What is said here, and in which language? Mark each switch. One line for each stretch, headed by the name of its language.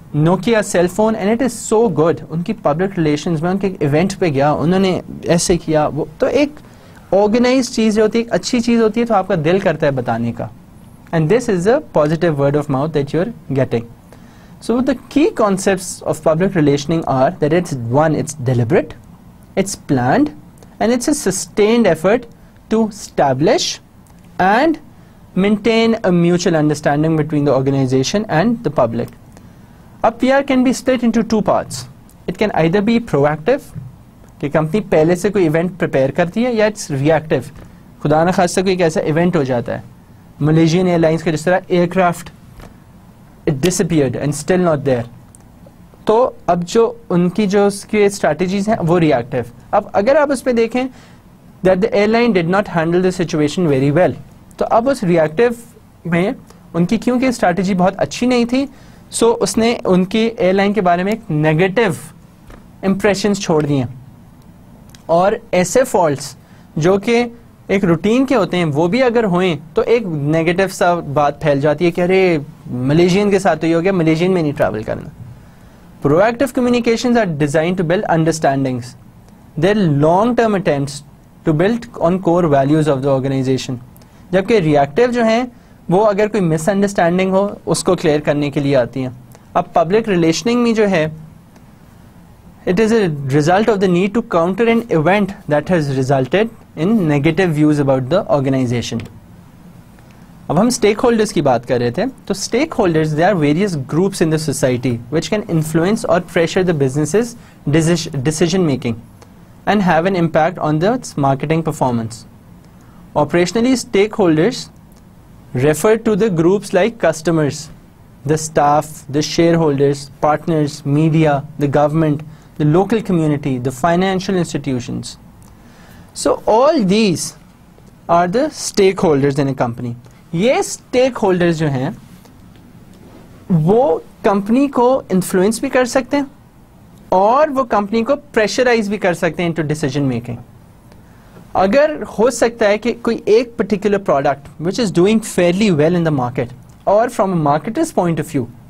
English: Nokia cell phone and it is so good.
Urdu: ان کی public relations میں ان کے event پہ گیا, انہوں نے ایسے کیا, وہ تو ایک آرگنائز چیز ہوتی ہے, ایک اچھی چیز ہوتی ہے, تو آپ کا دل کرتا ہے بتانے کا.
English: And this is a positive word of mouth that you are getting. So the key concepts of public relationing are that it's one, it's deliberate, it's planned, and it's a sustained effort to establish and maintain a mutual understanding between the organization and the public. A PR can be split into two parts. It can either be proactive,
Urdu: کہ company پہلے سے کوئی event prepare کرتی ہے, یا
English: it's reactive,
Urdu: خدا نخواستہ کوئی ایک ایسا ایونٹ ہو جاتا ہے. ملیشین ایئر لائنس کا جس طرح year craft
English: it disappeared and still not there.
Urdu: تو اب جو ان کی جو اس کی اسٹریٹجیز ہیں وہ ریئیکٹیو. اب اگر آپ اس پہ دیکھیں
English: that the airline did not handle the situation very well,
Urdu: تو اب اس ریئیکٹیو میں ان کی کیونکہ اسٹریٹجی بہت اچھی نہیں تھی, سو اس نے ان کی ایئر لائن کے بارے میں ایک نیگیٹو امپریشنز چھوڑ دیے. اور ایسے فالٹس جو کہ ایک روٹین کے ہوتے ہیں وہ بھی اگر ہوئیں تو ایک نیگیٹو سا بات پھیل جاتی ہے کہ ارے ملیشین کے ساتھ تو یہ ہو گیا, ملیشین میں نہیں ٹریول کرنا.
English: Proactive communications are designed to build understandings. They are long term attempts to build on core values of the organization.
Urdu: جبکہ ریئیکٹیو جو ہیں وہ اگر کوئی مس انڈرسٹینڈنگ ہو اس کو کلیئر کرنے کے لیے آتی ہیں. اب پبلک ریلیشننگ میں جو ہے
English: it is a result of the need to counter an event that has resulted in negative views about the organization.
Urdu: اب ہم اسٹیک ہولڈرز
English: کی بات کر رہے تھے, تو stakeholders they are various groups in the society which can influence or pressure the business's decision making and have an impact on the marketing performance. Operationally, stakeholders refer to the groups like customers, the staff, the shareholders, partners, media, the government, the local community, the financial institutions. So all these are the stakeholders in a company.
Urdu: یہ stakeholders جو ہیں وہ company کو influence بھی کر سکتے ہیں اور وہ کمپنی کو پریشرائز بھی کر سکتے ہیں
English: Into decision making.
Urdu: اگر ہو سکتا ہے کہ کوئی ایک particular product
English: which is doing fairly well in the market
Urdu: اور
English: from a marketer's point of view